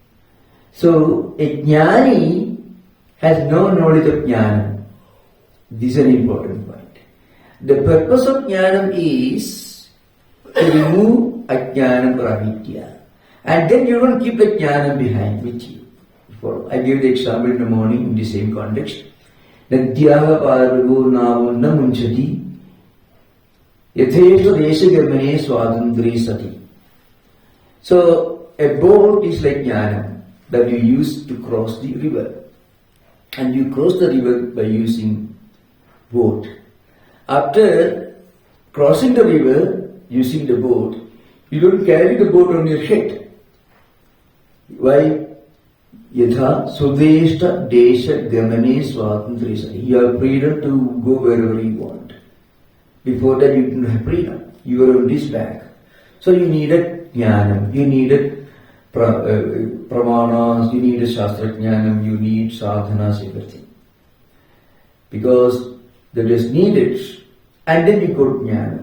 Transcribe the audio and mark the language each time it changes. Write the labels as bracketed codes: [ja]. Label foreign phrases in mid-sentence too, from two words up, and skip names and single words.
[en] So a jnani has no knowledge of jnana. This is an important point. The purpose of jnanam is to remove ajnanam or avidya. And then you don't keep the jnanam behind with you. I gave the example in the morning in the same context. [sa] Nadyaha paravo navo na munchati yathesha deshagamane swadandri sati. [en] So a boat is like jnanam that you use to cross the river. And you cross the river by using boat. After crossing the river using the boat, you don't carry the boat on your head. Why? [sa] Yatha sudeshta desha gamane swatandrisari. [en] You have freedom to go wherever you want. Before that you didn't have freedom. You were on this back. So you needed jnanam, you needed pramanas, you needed [sa] shastra jnanam, [en] you need sadhanas, everything. Because that is needed. And then you got jnana.